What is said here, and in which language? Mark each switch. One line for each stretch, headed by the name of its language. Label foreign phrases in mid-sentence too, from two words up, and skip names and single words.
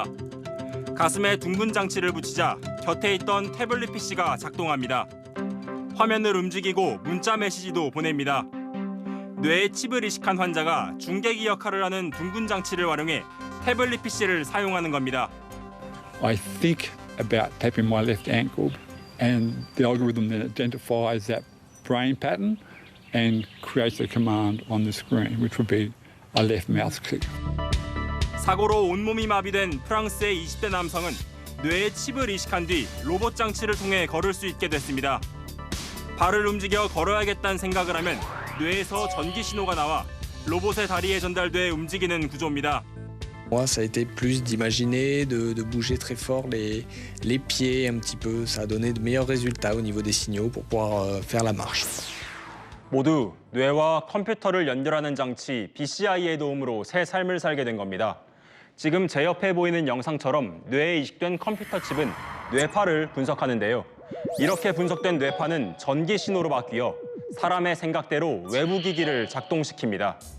Korean: 가슴에 둥근 장치를 붙이자 곁에 있던 태블릿 PC가 작동합니다. 화면을 움직이고 문자 메시지도 보냅니다. 뇌에 칩을 이식한 환자가 중계기 역할을 하는 둥근 장치를 활용해 태블릿 PC를 사용하는 겁니다.
English: I think about tapping my left ankle and the algorithm then identifies that brain pattern and creates a command on the screen, which would be a left mouse click.
Korean: 사고로 온몸이 마비된 프랑스의 20대 남성은 뇌에 칩을 이식한 뒤 로봇 장치를 통해 걸을 수 있게 됐습니다. 발을 움직여 걸어야겠다는 생각을 하면 뇌에서 전기 신호가 나와 로봇의 다리에 전달돼 움직이는 구조입니다.
French: Moi, ça a été plus d'imaginer, de bouger très fort les pieds un petit peu. Ça a donné de meilleurs résultats au niveau des signaux pour pouvoir faire la marche.
Korean: 모두 뇌와 컴퓨터를 연결하는 장치 BCI의 도움으로 새 삶을 살게 된 겁니다. 지금 제 옆에 보이는 영상처럼 뇌에 이식된 컴퓨터 칩은 뇌파를 분석하는데요. 이렇게 분석된 뇌파는 전기 신호로 바뀌어 사람의 생각대로 외부 기기를 작동시킵니다.